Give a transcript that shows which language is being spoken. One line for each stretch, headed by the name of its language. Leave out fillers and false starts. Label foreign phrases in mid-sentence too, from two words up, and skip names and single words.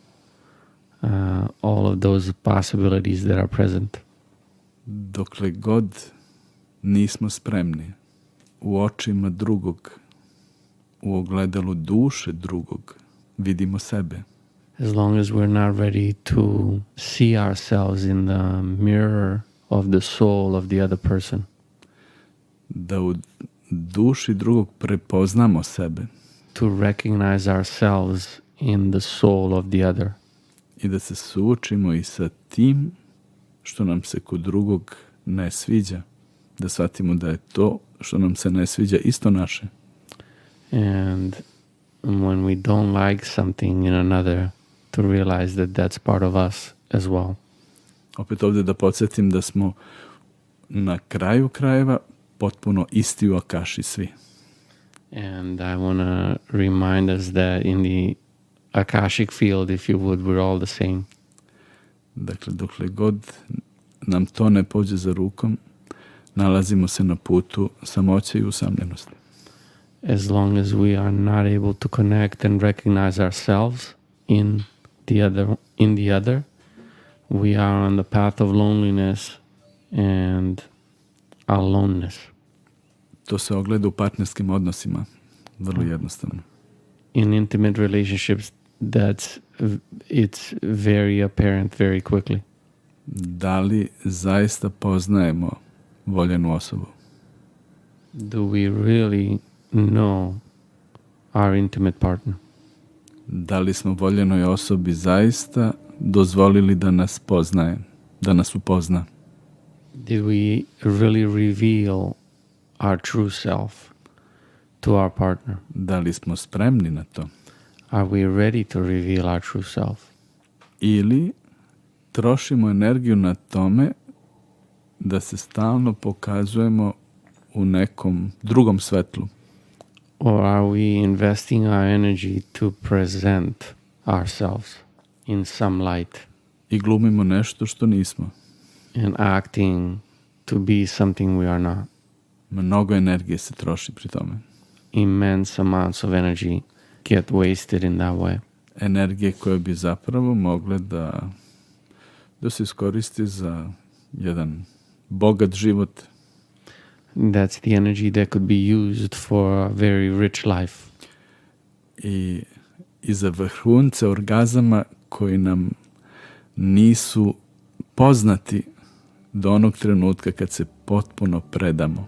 English: All of those possibilities that are present.
Serbian: Dokle god nismo spremni u očima drugog, u ogledalu duše drugog, vidimo sebe.
English: As long as we're not ready to see ourselves in the mirror of the soul of the other person.
Serbian: Da u duši drugog prepoznamo sebe
English: To recognize ourselves in the soul of the other.
Serbian: i da se suočimo i sa tim što nam se kod drugog ne sviđa, da shvatimo da je to što nam se ne sviđa isto naše.
English: And when we don't like something in another, to realize that that's part of us as well.
Serbian: Opet ovdje da podsjetim da smo na kraju krajeva potpuno isti u akaši svi.
English: And I want to remind us that in the Akashic field, if you would, we're all the same.
Serbian: Dakle, dokle god nam to ne pođe za rukom, nalazimo se na putu samoće i usamljenosti.
English: As long as we are not able to connect and recognize ourselves in the other, we are on the path of loneliness and aloneness.
Serbian: To se ogleda u partnerskim odnosima, vrlo jednostavno.
English: In intimate relationships, it's very apparent very quickly.
Serbian: Da li zaista poznajemo voljenu osobu?
English: Do we really know our intimate partner?
Serbian: Da li smo voljenoj osobi zaista dozvolili da nas poznaje, da nas upozna?
English: Did we really reveal our true self to our partner?
Serbian: Da li smo spremni na to?
English: Are we ready to reveal our true self?
Serbian: Ili trošimo energiju na tome da se stalno pokazujemo u nekom drugom svetlu?
English: Or are we investing our energy to present ourselves in some light
Serbian: I glumimo nešto što nismo.
English: and acting to be something we are not?
Serbian: Mnogo energije se troši pri tome.
English: Immense amounts of energy get wasted in that way.
Serbian: Energije koje bi zapravo mogle da se iskoristi za jedan bogat život.
English: That's the energy that could be used for a very rich life.
Serbian: I za vrhunce orgazama koji nam nisu poznati do onog trenutka kad se potpuno predamo.